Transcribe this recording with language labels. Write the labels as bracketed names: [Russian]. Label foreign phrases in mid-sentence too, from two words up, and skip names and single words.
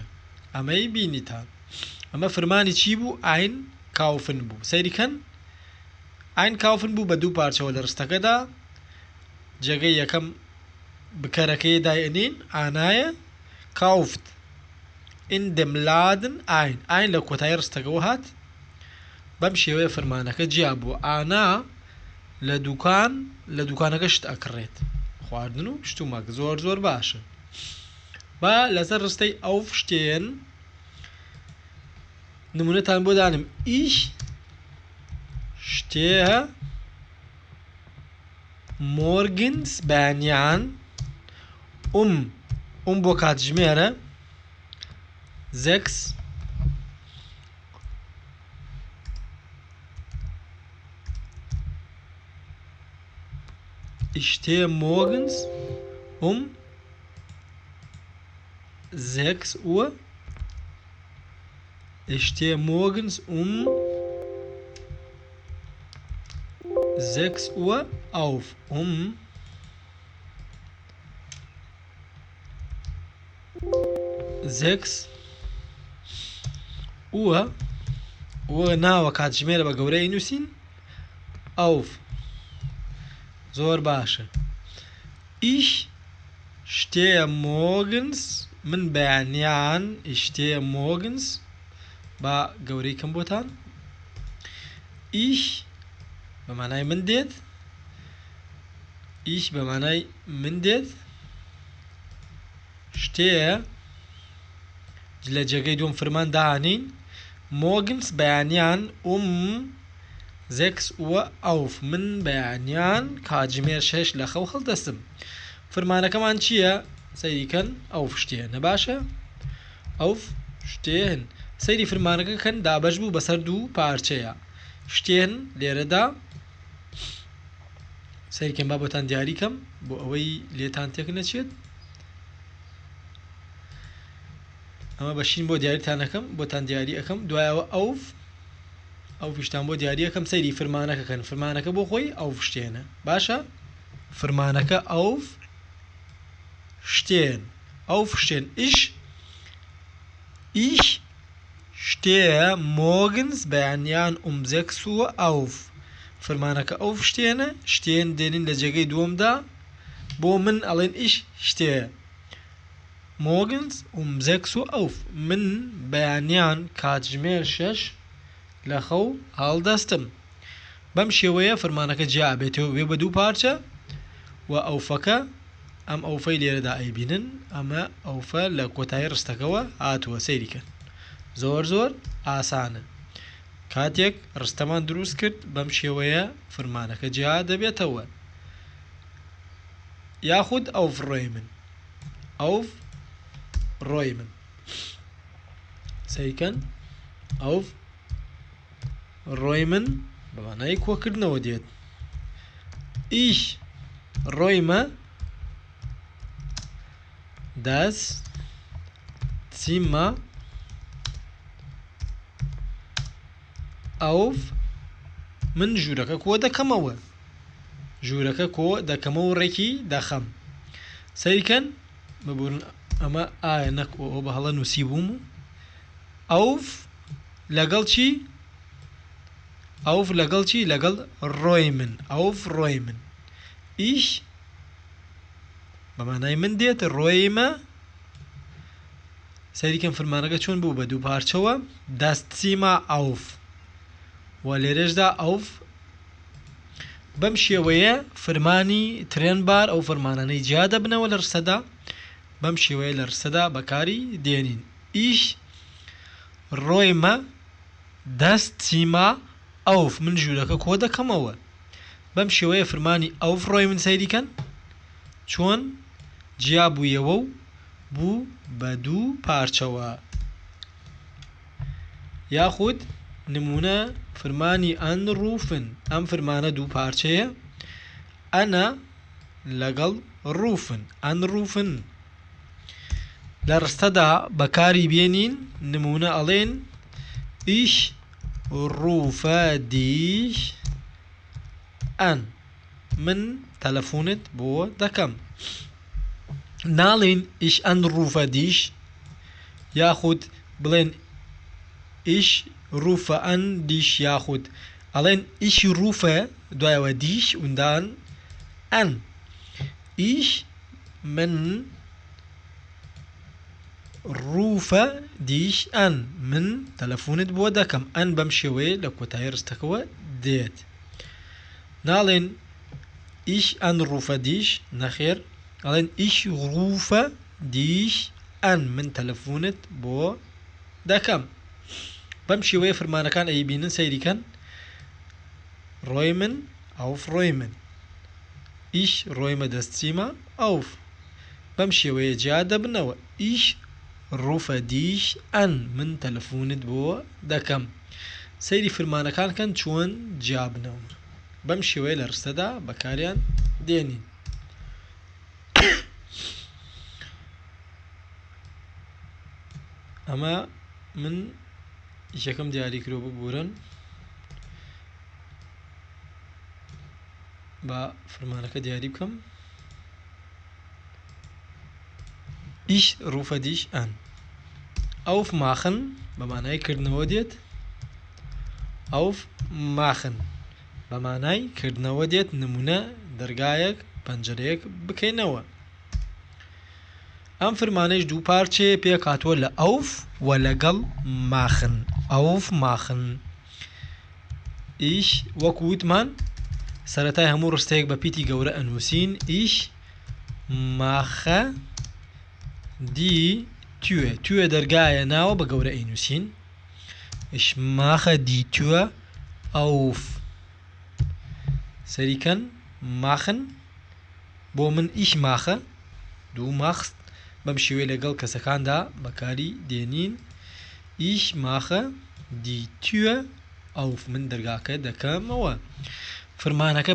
[Central Kurdish] ئەمەی بینیتان. ئەمە فەرمانی چی بوو؟ ئاین کاوفن بوو. سەیریکەن ئاین کاوفن بوو بە دوو پارچەوە لە ڕستەکەدا. جێگەی یەکەم بکەرەکەی دایەنین ئانایە، [German] kauft in dem Laden ein [Central Kurdish] لە کۆتایی ڕستەکەەوە هات بەم شێوەیە فەرمانەکە جیا بووە ئانا لە دوکانەکە شت ئەکڕێت خواردن و شتومەک زۆر باشن با لەسەر ڕستەی ئەو شتێن نمونەتان بۆ دانم [German] ich stehe morgens [Central Kurdish] بەیانیان بۆ کاتژمێرە [German] 6 Ich stehe morgens 6 Uhr. Ich stehe morgens 6 Uhr auf. [Central Kurdish] 6 Uhr ناوە کاتژمێرە بە گەورەی نووسین auf زۆر باشە [German] ich stehe morgens [Central Kurdish] من بەیانیان [German] ich stehe morgens [Central Kurdish] با گەورەی کەم بۆتان ich بە مانای من دێت ich بە مانای من دێت stehe لە جێگەی دوم فرمان داهانین morgens بەیانیان [German] 6 Uhr auf [Central Kurdish] من بەیانیان کاتژمێر 6 لە خەو هەڵدەستم فرمانەکەمان چییە سەیریکەن ئەو شتێنە باشە ئەو شتێن سەیری فرمانەکە کەن دابەش بوو بەسەر دوو پارچەیە شتێن لێرەدا سەیریکەن با بۆتان دیاریکەم بۆ ئەوەی لێتان تێک نەچێت ئەمە بەشین بۆ دیاریتانەکەم بۆتان دیاری ئەەکەم دوایەوە ئەو فشتان بۆ دیاریەکەم سەیری فرمانەکەکەن فرمانەکە بۆ خۆی ئەو شتێنە باشە فرمانەکە ئەو شتێن ئەو شتێن [German] ich stehe morgens [Central Kurdish] بەیانیان [German] 6 Uhr auf [Central Kurdish] فرمانەکە ئەو شتێنە شتێن دێنین لە جێگەی دووەمدا بۆ من ئەڵێن [German] ich stehe morgens 6 Uhr auf [Central Kurdish] من بەیانیان کاتژمێر 6 لە خەو هەڵدەستم بەم شێوەیە فرمانەکە جیا بێتەوە بێ بە دوو پارچە و ئەوفەکە ئەم ئەوفەی لێرەدا ئەیبینن ئەمە ئەوفە لە کۆتایی ڕستەکەەوە هاتووە سەیریکەن زۆر ئاسانە کاتێک ڕستەمان دروست کرد بەم شێوەیە فرمانەکە جیا دەبێتەوە یاخود ئەو ڕۆی من سەیریکەن ئەو ڕۆی من بە مانای کۆکردنەوە دێت [German] ich räume das Zimmer auf [Central Kurdish] من ژوورەکە کۆ دەکەمەوە و ڕێکی دەخەم سەیریکەن ببوورن ئەمە ئایا نەک ئەو بە هەڵە نووسی بووم ئەوف لەگەڵ چی ئەوف لەگەڵ چی لەگەڵ ڕۆی من ئەوف ڕۆی من ich بە مانای من دێت ڕۆیمە سەیریکەم فرمانەکە چۆن بوو بە دوو پارچەوە das [German] Zimmer auf [Central Kurdish] و لێرەشدا ئەوف بەم شێوەیە فرمانی ترێنبار ئەو فەرمانانەی جیا دەبنەوە لە ڕستەدا بەم شێوەیە لە ڕستەدا بەکاری دێنین [German] ich räume das Zimmer auf [Central Kurdish] من ژوورەکە کۆ دەکەمەوە بەم شێوەیە فرمانی ئەوف ڕۆی من سەیریکەن چۆن جیا بوویەوە و بوو بە دوو پارچەوە یاخود نمونە فرمانی ئەنڕوفن ئەم فرمانە دوو پارچەیە ئەنە لەگەڵ ڕوفن ئەنڕوفن لە ڕستەدا بەکاری بێنین نمونە ئەڵێن [German] ich rufe dich an [Central Kurdish] من تەلەفۆنت بۆ دەکەم ناڵێن [German] ich anrufe dich [Central Kurdish] یاخود بڵێن [German] ich rufe an dich [Central Kurdish] یاخود ئەڵێن [German] ich rufe [Central Kurdish] دوایەوە [German] dich und dann an ich [Central Kurdish] من [German] rufe dich an [Central Kurdish] من تەلەفۆنت بۆ دەکەم ئەن بەم شێوەیە لە کۆتایی ڕستەکەوە دێت ناڵێن [German] ich anrufe dich [Central Kurdish] نەخێر ئەڵێن [German] ich rufe dich an [Central Kurdish] من تەلەفۆنت بۆ دەکەم بەم شێوەیە فرمانەکان ئەیبینن سەیریکەن ڕۆی من auf ڕۆی من ich ڕۆیمە دەستچیمە auf بەم شێوەیە جیا دەبنەوە [German] ich rufe dich an [Central Kurdish] من تەلەفۆنت بۆ دەکەم سەیری فرمانەکان کەن چۆن جیا بنەوە بەم شێوەیە لە ڕستەدا بەکاریان دێنین ئەمە من یەکەم دیاری کرۆ ببورن با فرمانەکە دیاری بکەم [German] ich rufe dich an aufmachen [Central Kurdish] بەمانای کردنەوە دێت aufmachen بەمانای کردنەوە دێت نمونە دەرگایەک پەنجەرەیەک بکەینەوە ئەم فرمانەیش دوو پارچێ پێک هاتووە لە auf و لەگەڵ [German] machen aufmachen ich [Central Kurdish] وەکو وتمان سەرەتای هەموو ڕستەیەک بە پیتی گەورە ئەنووسین [German] ich mache die Tür [Central Kurdish] دەرگایە ناوە بە گەورە ئەینووسین [German] ich mache die Tür auf [Central Kurdish] سەریکەن machen بۆ من [German] ich mache du machst [Central Kurdish] بەم شێوەیە لەگەڵ کەسەکاندا بەکاری دێنین [German] ich mache die Tür auf [Central Kurdish] من دەرگاکە دەکەمەوە فرمانەکە